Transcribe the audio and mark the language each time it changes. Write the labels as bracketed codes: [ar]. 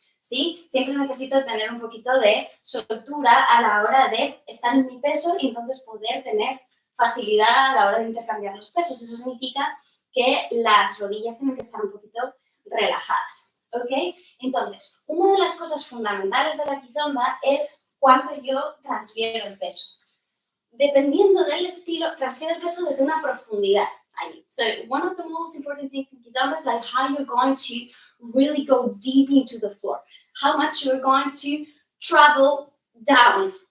[es] ¿Sí? Siempre necesito tener un poquito de soltura a la hora de estar en mi peso y entonces poder tener facilidad a la hora de intercambiar los pesos. Eso significa que las rodillas tienen que estar un poquito relajadas. ¿Ok? Entonces, una de las cosas fundamentales de la Kizomba es cuando yo transfiero el peso. Dependiendo del estilo, transfiero el peso desde una profundidad. [en] So one of the most important things in Kizomba is like how you're going to really go deep into the floor. How much you're going to travel down.